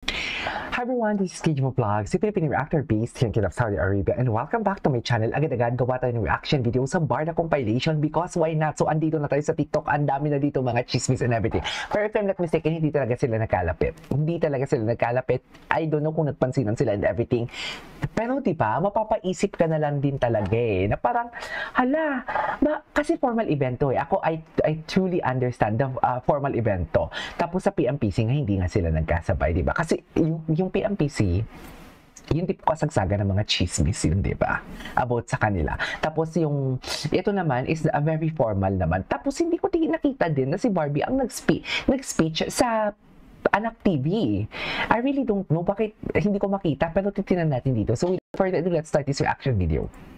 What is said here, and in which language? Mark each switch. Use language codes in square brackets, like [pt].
[en] Hi everyone, this is KJ Vlog, si Filipino reactor based here in Saudi Arabia, and welcome back to my channel. [tl] Agad-agad gawa tayo ng reaction video sa Barda compilation [en] because why not? [tl] So andito na tayo sa TikTok, ang dami na dito mga chismis [en] and everything. [tl] Pero [en] if I'm not mistaken, [tl] hindi talaga sila nagkalapit. Hindi talaga sila nagkalapit. [en] I don't know [tl] kung nagpansinan sila [en] and everything. [tl] Pero di ba, mapapaisip ka na lang din talaga eh, na parang, hala, kasi formal event to eh. [en] Ako, I truly understand the formal event to. [tl] Tapos sa PMPC nga, hindi nga sila nagkasabay, di ba? Kasi yung PMPC, yung tipo kasagsaga ng mga chismis yun, di ba? About sa kanila. Tapos ito naman [en] is a very formal [tl] naman. Tapos hindi ko nakita din na si Barbie ang nag-speech sa Anak TV. [en] I really don't know [tl] bakit hindi ko makita, pero titinan natin dito. [en] So without further ado, let's start this reaction video.